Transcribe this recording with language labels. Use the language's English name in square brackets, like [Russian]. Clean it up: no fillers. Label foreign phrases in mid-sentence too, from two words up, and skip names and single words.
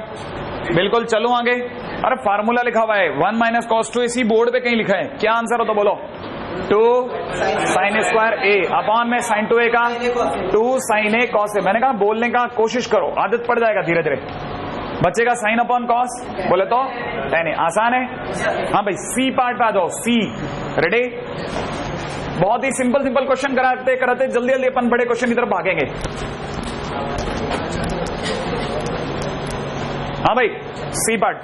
[Hindi] बिल्कुल, चलो आगे। अरे फार्मूला लिखा हुआ है [English] 1 minus cos 2, [Hindi] इसी बोर्ड पे कहीं लिखा है। क्या आंसर हो तो बोलो। [English] 2 sin square a upon [Hindi] में sin 2a का 2 sin a cos a। मैंने कहा बोलने का कोशिश करो, आदत पड़ जाएगा धीरे धीरे। बचेगा [English] sin upon cos, [Hindi] बोले तो tan a। आसान है। हाँ भाई, [English] C part [Hindi] पे आ जाओ। [English] C ready? [Hindi] बहुत ही [English] simple simple question [Hindi] कराते कराते जल्दी जल्दी अपन बड़े क्वेश्चन की तरफ भागेंगे। हाँ भाई, [English] C part.